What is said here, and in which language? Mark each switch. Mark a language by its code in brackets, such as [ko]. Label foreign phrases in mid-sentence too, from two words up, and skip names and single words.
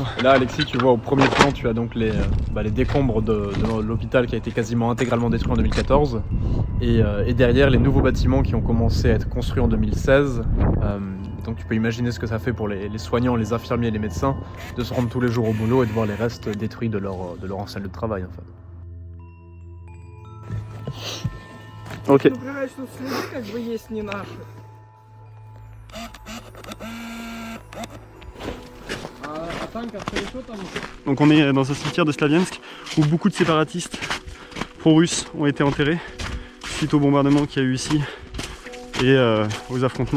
[fr] Et là Alexis, tu vois au premier plan, tu as donc les décombres de l'hôpital qui a été quasiment intégralement détruit en 2014 et derrière les nouveaux bâtiments qui ont commencé à être construits en 2016. Donc tu peux imaginer ce que ça fait pour les soignants, les infirmiers et les médecins de se rendre tous les jours au boulot et de voir les restes détruits de leur ancienne lieu de travail en fait. Ok. [ru] Например, что следы как бы есть не наши. [fr] Donc on est dans un cimetière de Slaviansk où beaucoup de séparatistes pro-russes ont été enterrés suite au bombardement qu'il y a eu ici et aux affrontements.